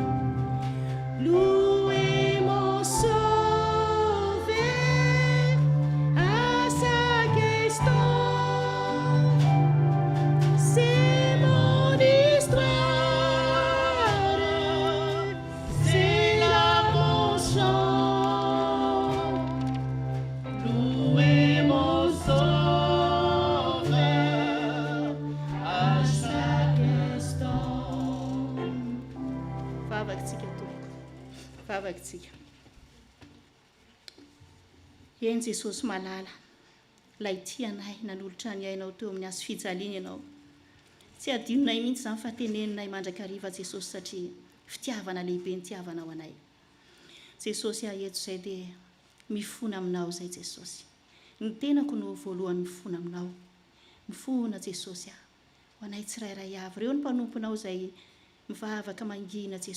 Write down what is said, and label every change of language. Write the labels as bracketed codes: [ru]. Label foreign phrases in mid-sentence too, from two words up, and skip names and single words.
[fr] louez mon sauveur à chaque instant, c'est mon histoire, c'est là mon chant, louez mon sauveur à chaque instant. [mg] vavakantsika tompoko vavakantsika eny Jesosy malala lay tianay nanolotra ny ainao teo amin'ny azo fijaliana ianao tsy adinonay mihitsy izany fahateneninay mandrakariva Jesosy satria fitiavana lehibe ny tiavanao anay Jesosy aeto izay dia mifona aminao izay Jesosy ny tenako no voalohany mifona aminao mifona Jesosy ho anay tsirairay avy ireo ny mpanomponao izay mivavaka mangina Jesosy